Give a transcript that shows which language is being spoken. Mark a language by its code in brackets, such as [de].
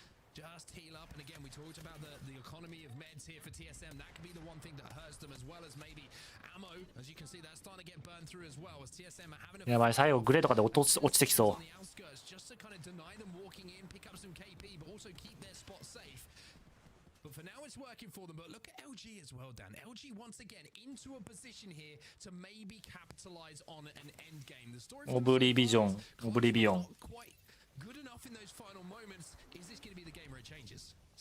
[en] Just heal up, and again we talked about the economy of meds here for TSM. That could be the one thing that hurts them, as well as maybe ammo. As you can see, that's starting to get burned through as well. As TSM are having a [ja] やばい、最後グレーとかで落ちてきそう。 [en] just to kind of deny them walking in, pick up some KP, but also keep their spot safe. But for now, it's working for them. But look at LG as well, Dan. LG once again into a position here to maybe capitalize on an end game. The story [ja] オブリビジョン、オブリビオン。 [en] good enough in those final moments. Is this going to be the game where it changes?